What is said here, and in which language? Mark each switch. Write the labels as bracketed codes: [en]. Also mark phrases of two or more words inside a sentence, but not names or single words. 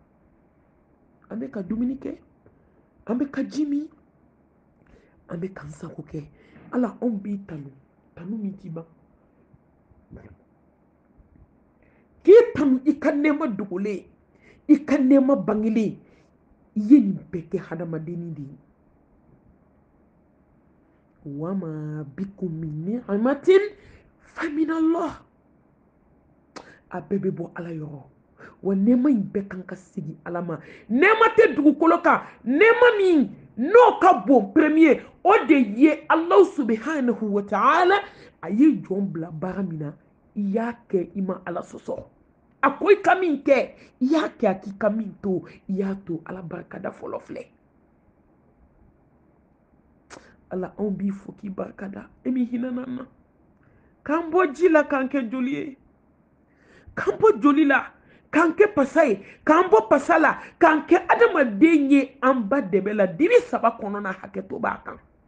[bm] An bɛ ka dumuni kɛ, an bɛ ka ji min, an bɛ k'an sago kɛ. Ala anw b'i tanu, tanu min t'i ban. K'i tanu i ka nɛɛma dogolen, i ka nɛɛma bangelen, i ye nin bɛɛ kɛ hadamadennin de ye. [ar] وما بكم من نعمة فمن الله. [bm] A bɛɛ bɛ bɔ ala yɔrɔ, wa nɛɛma in bɛɛ kan ka segin ala ma. Nɛɛma tɛ dugukolo kan, nɛɛma min n'o ka bon premier, o de ye [ar] الله سبحانه وتعالى [bm] a ye jɔn bila baara min na i y'a kɛ i ma ala sɔsɔ a ko i ka min kɛ i y'a kɛ a k'i ka min to i y'a to ala barikada fɔlɔ filɛ ala anw b'i fo k'i barikada e min hinɛna na k'an bɔ ji la k'an kɛ joli ye k'an bɔ joli la k'an kɛ pasa ye k'an bɔ pasa la k'an kɛ adamaden ye an ba dɛbɛ la dibi 3 kɔnɔna hakɛ to b'a kan